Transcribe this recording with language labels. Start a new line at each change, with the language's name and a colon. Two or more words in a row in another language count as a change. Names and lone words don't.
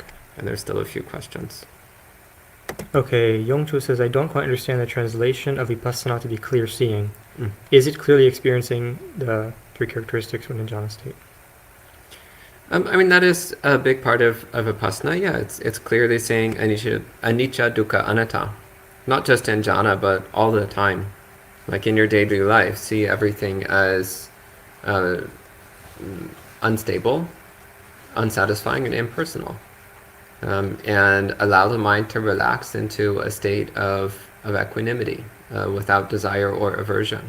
English: And there's still a few questions. Okay, Yongchu says, I don't quite understand the translation of vipassana to be clear seeing. Is it clearly experiencing the three characteristics when in jhana state? I mean, that is a big part of vipassana. Yeah, it's clearly saying
Pali: anicca, dukkha, anatta.
English: Not just in jhana, but all the time. Like in your daily life, see everything as unstable, unsatisfying, and impersonal. And allow the mind to relax into a state of equanimity without desire or aversion.